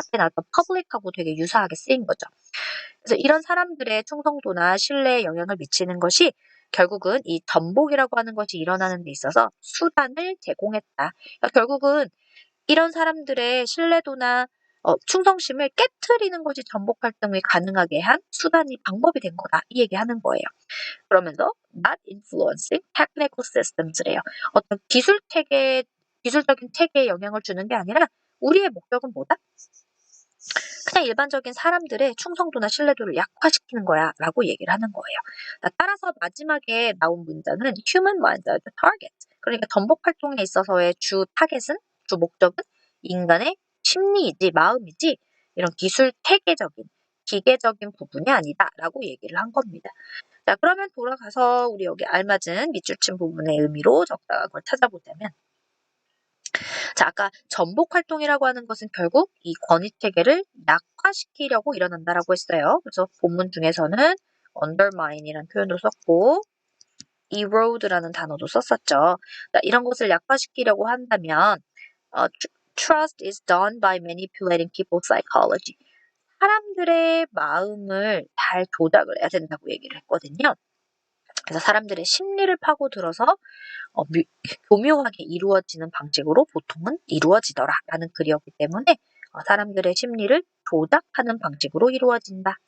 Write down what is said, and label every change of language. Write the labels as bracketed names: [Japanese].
[Korean] 앞에 나왔던 public하고 되게 유사하게 쓰인 거죠. 그래서 이런 사람들의 충성도나 신뢰에 영향을 미치는 것이 결국은 이 전복이라고 하는 것이 일어나는 데 있어서 수단을 제공했다. 그러니까 결국은 이런 사람들의 신뢰도나 충성심을 깨트리는 것이 전복 활동이 가능하게 한 수단이 방법이 된 거다. 이 얘기하는 거예요. 그러면서 [English] not influencing technical systems [Korean] 래요. 어떤 기술적인 체계에 영향을 주는 게 아니라 우리의 목적은 뭐다? 그냥 일반적인 사람들의 충성도나 신뢰도를 약화시키는 거야 라고 얘기를 하는 거예요. 따라서 마지막에 나온 문장은 [English] human minds are the target. [Korean] 그러니까 전복 활동에 있어서의 주 타겟은, 주 목적은 인간의 심리이지 마음이지 이런 기술 체계적인 기계적인 부분이 아니다 라고 얘기를 한 겁니다. 자, 그러면 돌아가서 우리 여기 알맞은 밑줄친 부분의 의미로 적당한 걸 찾아보자면 자, 아까 전복 활동이라고 하는 것은 결국 이 권위 체계를 약화시키려고 일어난다라고 했어요. 그래서 본문 중에서는 undermine이라는 표현도 썼고 erode라는 단어도 썼었죠. 자, 이런 것을 약화시키려고 한다면 [English] trust is done by manipulating people's psychology. [Korean] 사람들의 마음을 잘 조작을 해야 된다고 얘기를 했거든요. 그래서 사람들의 심리를 파고들어서 교묘하게 이루어지는 방식으로 보통은 이루어지더라라는 글이었기 때문에 사람들의 심리를 조작하는 방식으로 이루어진다.